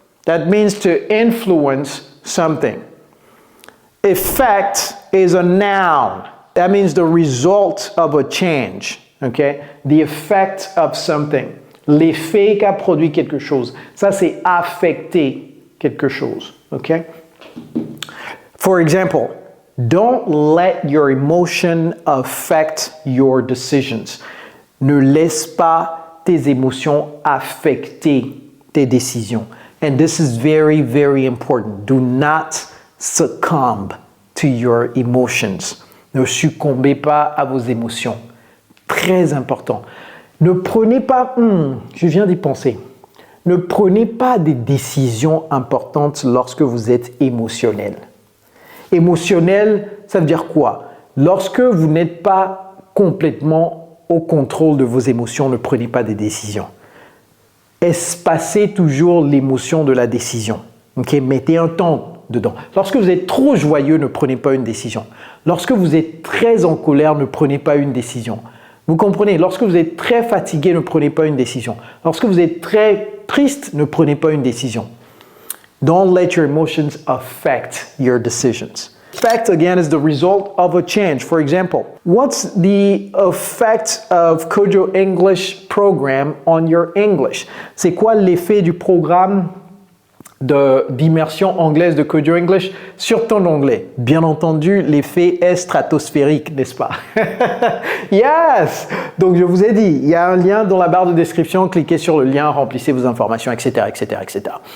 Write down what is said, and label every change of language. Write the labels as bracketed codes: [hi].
[en] That means to influence something. Effect is a noun. That means the result of a change. Okay? The effect of something. [fr] L'effet qu'a produit quelque chose. Ça, c'est affecter quelque chose. [en] Okay? For example, don't let your emotion affect your decisions. [fr] Ne laisse pas tes émotions affecter tes décisions. [en] And this is very, very important. Do not succumb to your emotions. [fr] Ne succombez pas à vos émotions. Très important. Ne prenez pas, je viens d'y penser. Ne prenez pas des décisions importantes lorsque vous êtes émotionnel. Émotionnel, ça veut dire quoi? Lorsque vous n'êtes pas complètement au contrôle de vos émotions, ne prenez pas des décisions. Espacez toujours l'émotion de la décision. Okay? Mettez un temps dedans. Lorsque vous êtes trop joyeux, ne prenez pas une décision. Lorsque vous êtes très en colère, ne prenez pas une décision. Vous comprenez? Lorsque vous êtes très fatigué, ne prenez pas une décision. Lorsque vous êtes très triste, ne prenez pas une décision. [en] Don't let your emotions affect your decisions. Effect, again, is the result of a change. For example, what's the effect of Kojo English program on your English? [fr] C'est quoi l'effet du programme d'immersion anglaise de Kojo English sur ton anglais? Bien entendu, l'effet est stratosphérique, n'est-ce pas? Yes! Donc, je vous ai dit, il y a un lien dans la barre de description. Cliquez sur le lien, remplissez vos informations, etc., etc., etc.